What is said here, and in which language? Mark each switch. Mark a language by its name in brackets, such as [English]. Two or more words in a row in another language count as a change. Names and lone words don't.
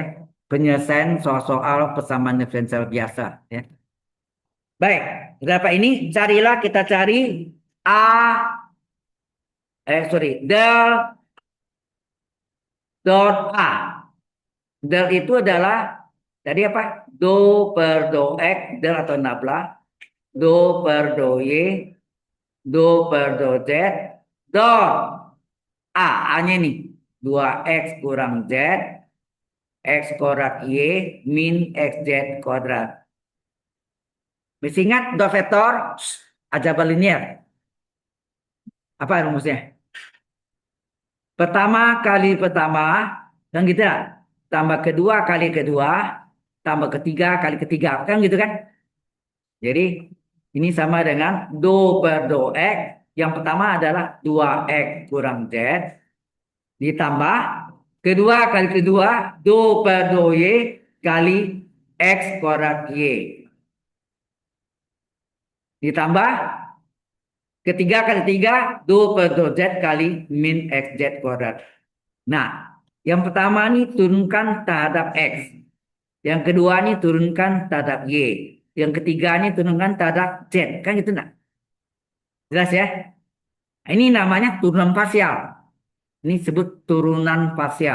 [Indonesian] Penyelesaian soal-soal persamaan diferensial biasa, ya. Baik, berapa ini? Carilah, kita cari A, del dot A. Del itu adalah tadi apa? Do per do X, del atau nabla. Do per do Y, do per do Z, dot A. A-nya nih. 2X kurang Z, X kuadrat Y, min XZ kuadrat. Masih ingat dot vektor? Aljabar linear. Apa rumusnya? Pertama kali pertama, kan gitu ya. Tambah kedua kali kedua, tambah ketiga kali ketiga, kan gitu kan? Jadi ini sama dengan do per do X. Yang pertama adalah 2X kurang Z, ditambah kedua kali kedua, do per do Y kali X kuadrat Y. Ditambah ketiga kali tiga, do per do Z kali min XZ kuadrat. Nah, yang pertama ini turunkan terhadap X. Yang kedua ini turunkan terhadap Y. Yang ketiga ini turunkan terhadap Z. Kan gitu enggak? Jelas ya? Ini namanya turunan parsial. Ini sebut turunan parsial.